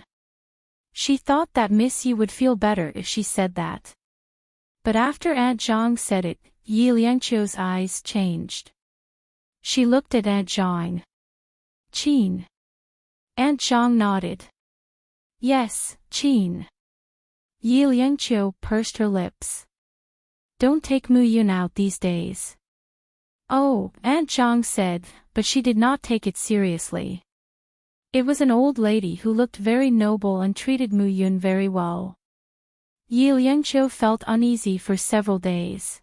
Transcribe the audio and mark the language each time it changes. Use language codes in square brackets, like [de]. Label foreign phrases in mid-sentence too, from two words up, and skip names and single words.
[en] She thought that Miss Yi would feel better if she said that. But after Aunt Zhang said it, Yi Liangqiu's eyes changed. She looked at Aunt Zhang. Qin. Aunt Zhang nodded. Yes, Qin. Yi Liangqiu pursed her lips. Don't take Mu Yun out these days. Oh, Aunt Zhang said, but she did not take it seriously. It was an old lady who looked very noble and treated Mu Yun very well. Yi Liangqiu felt uneasy for several days.